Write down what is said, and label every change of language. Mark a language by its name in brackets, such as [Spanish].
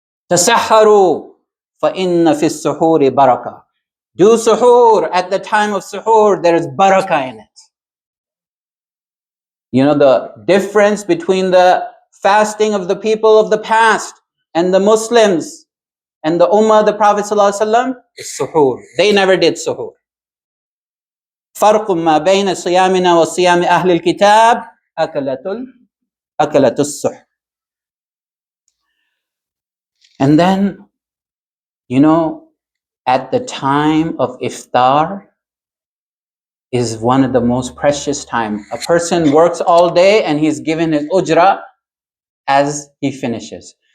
[Arabic] Tasahharu, fa inna fi suhoori barakah. [English] Do suhoor. At the time of suhoor, there is barakah in it. You know the difference between the fasting of the people of the past and the Muslims and the Ummah of the Prophet ﷺ is suhoor. They never did suhoor. [Arabic] فرق ما بين صيامنا وصيام أهل الكتاب أكلة السحر. [English] And then, at the time of iftar is one of the most precious time. A person works all day and he's given his ujra as he finishes.